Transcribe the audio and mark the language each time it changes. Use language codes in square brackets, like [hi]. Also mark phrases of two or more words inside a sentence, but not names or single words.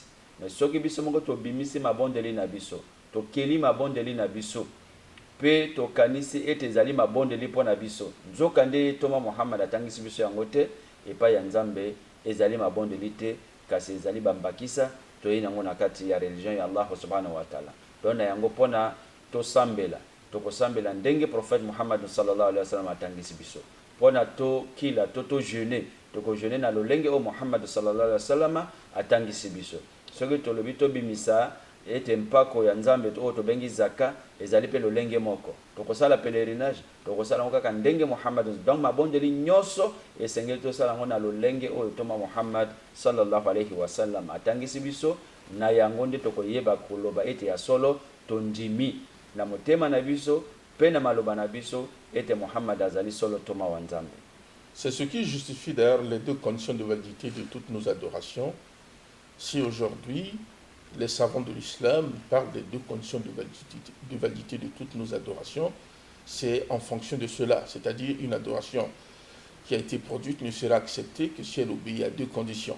[ln] Mais soki biso moko tobimisi mabondeli na biso tokeli mabondeli na biso pe tokanisi ete ezali mabondeli mpo na biso nzoka nde toma Muhammad atangisi biso yango te epai ya nzambe ezali mabondeli te kasi ezali bambakisa toyei nango na kati ya religion ya Allah [ar] سبحانه وتعالى. [ln] Dona yango pona tosambela tokosambela ndenge prophète Muhammad [ar] صلى الله عليه وسلم [ln] atangisi biso pona to kila to jeûner toko jeûner na lolenge o Muhammad [ar] صلى الله عليه وسلم [ln] atangisi biso. Soki tolobi tobimisa ete mpako ya nzambe to tobengi zaka ezali pe lolenge moko tokosala pèlerinage tokosala ngo kaka ndenge Muhammad. Donc mabondeli nyoso esengeli tosala ngo na lolenge oyo toma Muhammad [ar] صلى الله عليه وسلم [ln] atangisi biso na yango nde tokoyeba koloba ete ya solo tondimi na motema na biso pe na maloba na biso ete Muhammad azali solo toma wa nzambe. [fr] C'est ce qui justifie d'ailleurs les deux conditions de validité de toutes nos adorations. Si aujourd'hui les savants de l'islam parlent des deux conditions de validité de toutes nos adorations, c'est en fonction de cela, c'est-à-dire une adoration qui a été produite ne sera acceptée que si elle obéit à deux conditions.